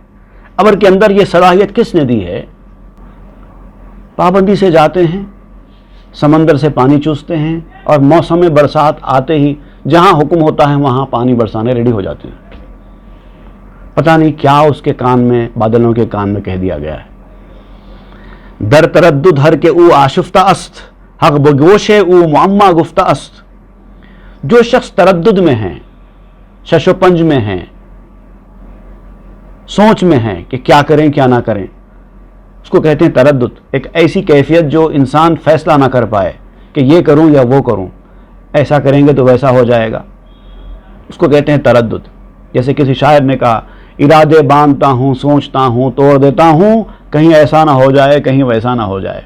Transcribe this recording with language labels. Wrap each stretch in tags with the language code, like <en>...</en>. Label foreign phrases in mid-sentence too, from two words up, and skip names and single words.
<ur>ابر کے اندر یہ صلاحیت کس نے دی ہے؟ پابندی سے جاتے ہیں، سمندر سے پانی چوستے ہیں، اور موسم برسات آتے ہی جہاں حکم ہوتا ہے وہاں پانی برسانے ریڈی ہو جاتے ہیں. پتہ نہیں کیا اس کے کان میں، بادلوں کے کان میں کہہ دیا گیا ہے.</ur> <fa>در تردد ہر کے او آشفتہ است، حق بگوش او معما گفتہ است.</fa> <ur>جو شخص تردد میں ہیں، شش و پنج میں ہیں، سوچ میں ہیں کہ کیا کریں کیا نہ کریں، اس کو کہتے ہیں تردد. ایک ایسی کیفیت جو انسان فیصلہ نہ کر پائے کہ یہ کروں یا وہ کروں، ایسا کریں گے تو ویسا ہو جائے گا، اس کو کہتے ہیں تردد. جیسے کسی شاعر نے کہا، ارادے باندھتا ہوں، سوچتا ہوں، توڑ دیتا ہوں، کہیں ایسا نہ ہو جائے کہیں ویسا نہ ہو جائے.</ur>